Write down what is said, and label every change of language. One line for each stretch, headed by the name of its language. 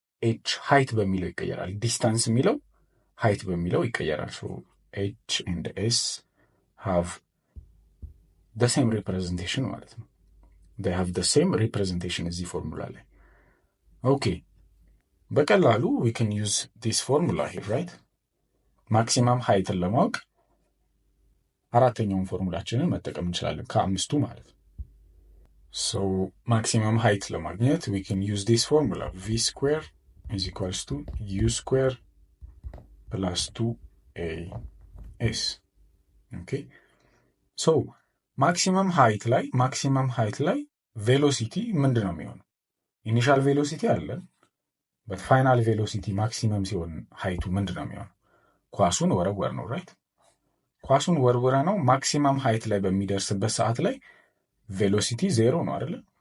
Amharic: ኤች ሃይት በሚለው ይቀየራል። ዲስታንስ የሚለው ሃይት በሚለው ይቀየራል።
English: ሶ ኤች ኤንድ ኤስ ሃቭ the same representation
Amharic: ማለት ነው።
English: they have the same representation
Amharic: እዚህ ፎርሙላ ላይ። ኦኬ በቀላሉ
English: we can use this formula here, right?
Amharic: ማክሲመም ሃይትን ለማወቅ አራተኛውን ፎርሙላችንን መጠቀም እንችላለን ከአምስቱ ማለት ነው።
English: so maximum height
Amharic: ለማግኘት
English: we can use this formula v square is equals to u square plus 2as. okay so
Amharic: ማክሲመም ሃይት ላይ ቬሎሲቲ ምንድን ነው የሚሆነው? ኢኒሻል ቬሎሲቲ አለን በፋይናል ቬሎሲቲ ማክሲመም ሲሆን ሃይቱ ምንድን ነው የሚሆነው? ኳሱን ወረወር ነው ራይት። ኳሱን ወርወረ ነው ማክሲመም ሃይት ላይ በሚደርስበት ሰዓት ላይ ቬሎሲቲ ዜሮ ነው አይደለ?